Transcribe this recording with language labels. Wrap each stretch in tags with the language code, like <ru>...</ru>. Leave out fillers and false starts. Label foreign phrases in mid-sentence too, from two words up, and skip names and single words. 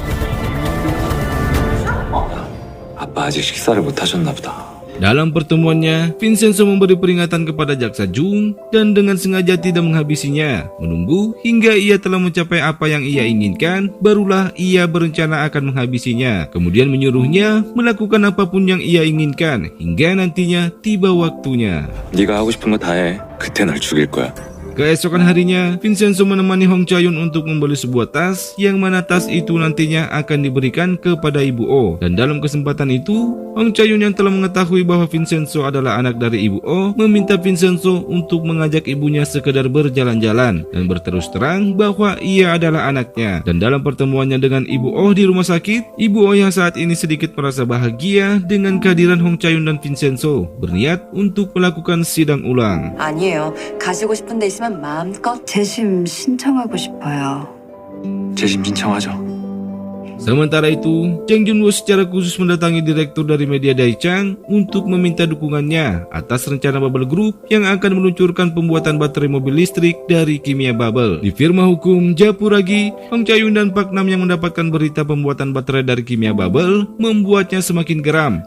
<ko>아빠 아직 식사를 못 하셨나 보다.</ko> <id>Dalam pertemuannya, Vincenzo memberi peringatan kepada jaksa Jung dan dengan sengaja tidak menghabisinya. Menunggu hingga ia telah mencapai apa yang ia inginkan, barulah ia berencana akan menghabisinya. Kemudian menyuruhnya melakukan apapun yang ia inginkan hingga nantinya tiba waktunya.</id> <ko>네가 하고 싶은 거 다 해. 그때 날 죽일 거야.</ko> <id>Keesokan harinya, Vincenzo menemani Hong Cha-yun untuk membeli sebuah tas, yang mana tas itu nantinya akan diberikan kepada Ibu Oh. Dan dalam kesempatan itu, Hong Cha-yun yang telah mengetahui bahwa Vincenzo adalah anak dari Ibu Oh, meminta Vincenzo untuk mengajak ibunya sekedar berjalan-jalan dan berterus terang bahwa ia adalah anaknya. Dan dalam pertemuannya dengan Ibu Oh di rumah sakit, Ibu Oh yang saat ini sedikit merasa bahagia dengan kehadiran Hong Cha-yun dan Vincenzo, berniat untuk melakukan sidang ulang.</id> <ko>아니에요. 가시고 싶은 데 있으면 마음껏 재심 신청하고 싶어요. 재심 신청하죠.</ko> <id>Sementara itu, Jang Junwo secara khusus mendatangi direktur dari media Daichan untuk meminta dukungannya atas rencana Bubble Group yang akan meluncurkan pembuatan baterai mobil listrik dari kimia Bubble. Di firma hukum Japuragi, Hong Cha-yun dan Pak Nam yang mendapatkan berita pembuatan baterai dari kimia Bubble membuatnya semakin geram.</id>